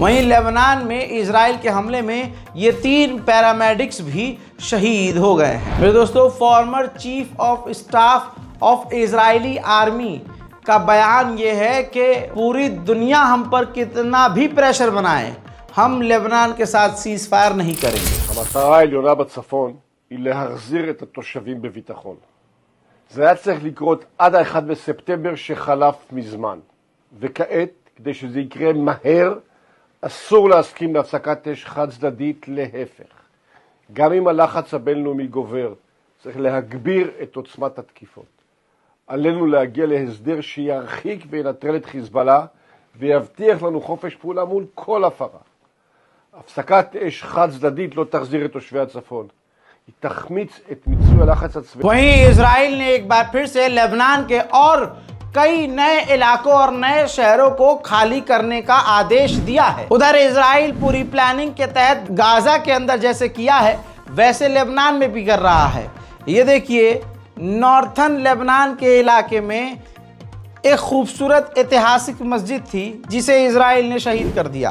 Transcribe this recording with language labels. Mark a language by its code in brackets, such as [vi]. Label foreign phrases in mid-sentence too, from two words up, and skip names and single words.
[hi] वहीं लेबनान में इजराइल के हमले में ये 3 पैरामेडिक्स भी शहीद हो गए हैं। मेरे दोस्तों, [en] former chief of staff of Israeli army [hi] का बयान ये है कि पूरी दुनिया हम पर कितना भी प्रेशर बनाए, हम लेबनान के साथ [en] cease fire [hi] नहीं करेंगे। [he] המטרה העליונה בצפון היא להחזיר את התושבים בביטחון. זה היה צריך לקרות עד ה-1 בספטמבר שחלף מזמן, וכעת, כדי שזה יקרה מהר, אסור להסכים להפסקת אש חד צדדית, להפך. גם אם הלחץ הבינלאומי גובר, צריך להגביר את עוצמת התקיפות. עלינו להגיע להסדר שירחיק וינטרל את חיזבאללה ויבטיח לנו חופש פעולה מול כל הפרה. הפסקת אש חד צדדית לא תחזיר את תושבי הצפון. היא תחמיץ את מיצוי הלחץ הצבאי. [hi] वहीं इजराइल ने एक बार फिर से लेबनान के और कई नए इलाकों और नए शहरों को खाली करने का आदेश दिया है। उधर इजराइल पूरी प्लानिंग के तहत गाज़ा के अंदर जैसे किया है वैसे लेबनान में भी कर रहा है। ये देखिए, नॉर्थन लेबनान के इलाके में एक खूबसूरत ऐतिहासिक मस्जिद थी जिसे इजराइल ने शहीद कर दिया।